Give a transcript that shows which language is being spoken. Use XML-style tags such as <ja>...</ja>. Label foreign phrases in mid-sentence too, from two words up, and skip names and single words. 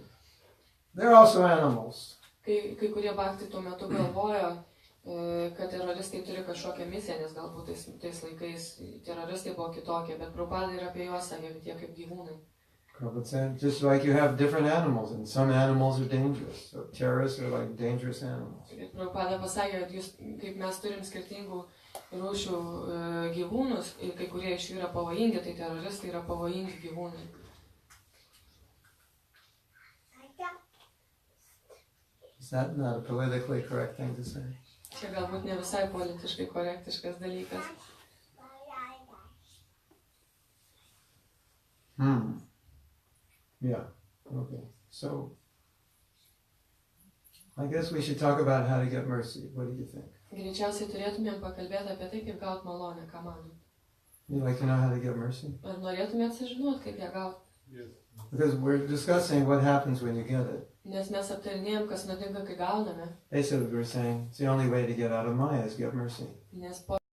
<en>They're also animals.</en> <lt>Kai kurie bhaktai tuo metu galvojo, kad teroristai turi kažkokią misiją, nes galbūt tais laikais teroristai buvo kitokie, bet Prabhupada ir apie juos sakė, kad jie kaip gyvūnai.</lt> <en>Prabhupada said, just like you have different animals, and some animals are dangerous. So terrorists are like dangerous animals.</en> <lt>Ir Prabhupada pasakė, kad kaip mes turim skirtingų rūšių gyvūnus, ir kai kurie iš jų yra pavojingi, tai teroristai yra pavojingi gyvūnai.</lt> <en>Is that not a politically correct thing to say?</en> <lt>Čia galbūt ne visai politiškai korektiškas dalykas.</lt> <en>Yeah, okay. So, I guess we should talk about how to get mercy. What do you think?</en> <lt>Greičiausiai turėtumėm pakalbėti apie tai, kaip gauti malonę, ką manom.</lt> <en>You like to know how to get mercy?</en> <lt>Ar norėtumėt sužinoti, kaip ją gauti?</lt> <en>Yes. Because we're discussing what happens when you get it.</en> <lt>Nes mes aptarinėjom, kas nutinka, kai gauname.</lt> <en>Basically, we're saying it's the only way to get out of Maya is get mercy.</en> <lt>Nes po</lt>